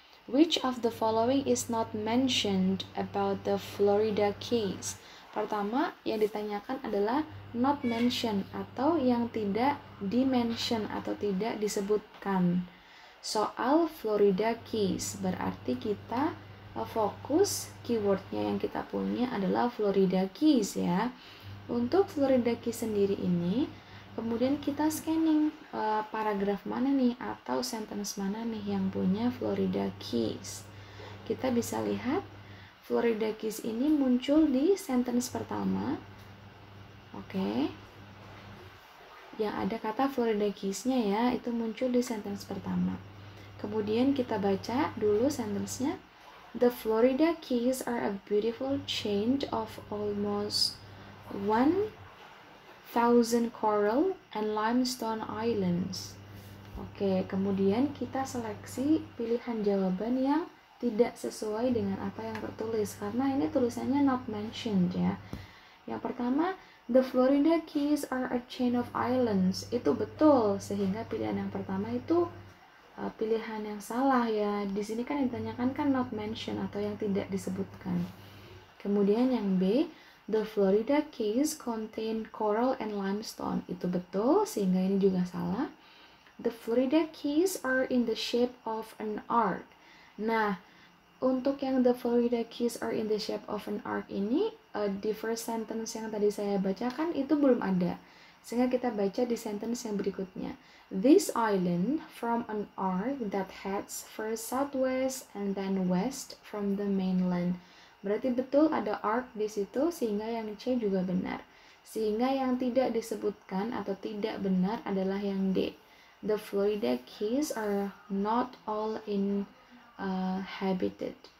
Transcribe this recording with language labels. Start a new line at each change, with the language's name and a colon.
English: Which of the following is not mentioned about the Florida Keys?
Indonesian: Pertama, yang ditanyakan adalah not mentioned atau yang tidak dimention atau tidak disebutkan. Soal Florida Keys, berarti kita fokus keywordnya yang kita punya adalah Florida Keys ya. Untuk Florida Keys sendiri ini, kemudian kita scanning paragraf mana nih atau sentence mana nih yang punya Florida Keys. Kita bisa lihat Florida Keys ini muncul di sentence pertama. Oke. Yang ada kata Florida Keys-nya ya, itu muncul di sentence pertama. Kemudian kita baca dulu sentence-nya.
English: The Florida Keys are a beautiful chain of almost 1,000 coral and limestone islands.
Indonesian: Oke, kemudian kita seleksi pilihan jawaban yang tidak sesuai dengan apa yang tertulis, karena ini tulisannya not mentioned ya.
English: Yang pertama, the Florida Keys are a chain of islands.
Indonesian: Itu betul, sehingga pilihan yang pertama itu pilihan yang salah ya. Di sini kan yang ditanyakan kan not mentioned atau yang tidak disebutkan. Kemudian yang B,
English: the Florida Keys contain coral and limestone.
Indonesian: Itu betul, sehingga ini juga salah.
English: The Florida Keys are in the shape of an arc.
Indonesian: Nah, untuk yang
English: the Florida Keys are in the shape of an arc
Indonesian: ini, di
English: first sentence
Indonesian: yang tadi saya bacakan itu belum ada. Sehingga kita baca di sentence yang berikutnya.
English: This island from an arc that heads first southwest and then west from the mainland.
Indonesian: Berarti betul ada arc di situ, sehingga yang C juga benar. Sehingga yang tidak disebutkan atau tidak benar adalah yang D.
English: The Florida Keys are not all inhabited.